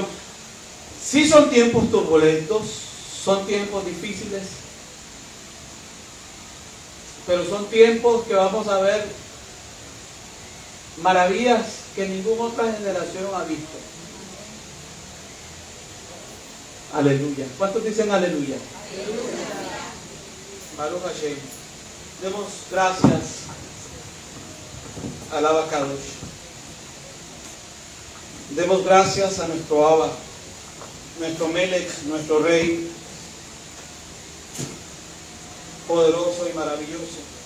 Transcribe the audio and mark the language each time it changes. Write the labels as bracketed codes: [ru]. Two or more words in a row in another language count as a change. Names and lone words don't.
[es] Sí son tiempos turbulentos, son tiempos difíciles, pero son tiempos que vamos a ver maravillas que ninguna otra generación ha visto. Aleluya. ¿Cuántos dicen aleluya? [he] ברוך השם. [es] Demos gracias al [he] אבא קדוש. [es] Demos gracias a nuestro Abba, nuestro Melech, nuestro Rey, poderoso y maravilloso.